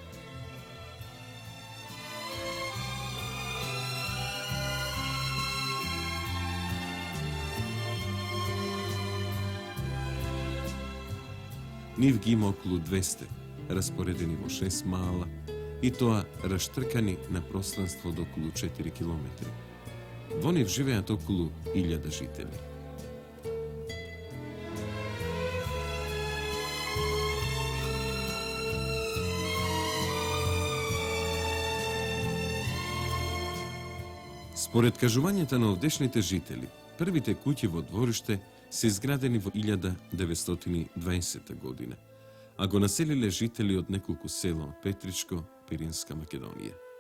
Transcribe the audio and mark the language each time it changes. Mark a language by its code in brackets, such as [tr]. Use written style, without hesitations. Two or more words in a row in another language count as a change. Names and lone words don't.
[mk] Нив гима около 200, распоредени во 6 мала, и тоа раштркани на пространство од около 4 км. Во нив живеат около 1000 жители. Според кажувањата на овдешните жители, првите куќи во двориште се изградени во 1920 година, а го населиле жители од неколку села од Петричко, Пиринска Македонија.